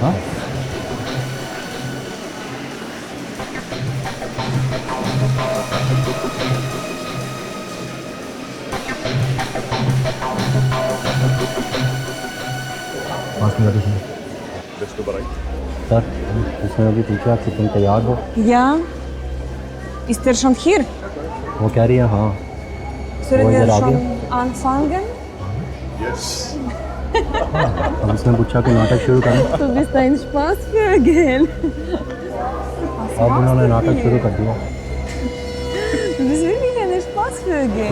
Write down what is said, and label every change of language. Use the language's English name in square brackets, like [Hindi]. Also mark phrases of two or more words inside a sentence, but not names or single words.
[Hindi] हाँ पास में जाके सुनो। सर इसमें अभी पूछा कि तुम तैयार हो? [German] Ja. Ist er schon hier? [Hindi] वो कह रही है हाँ। [German] Sollen [Hindi] वो [German] wir [Hindi] इधर आ [German] schon [Hindi] गया। [German] anfangen? [Hindi] अब उसने पूछा कि नाटक शुरू करें। [German] Du bist ein Spaßvögel. [Hindi] अब उन्होंने नाटक शुरू कर दिया। [German] Du bist wirklich ein Spaßvögel.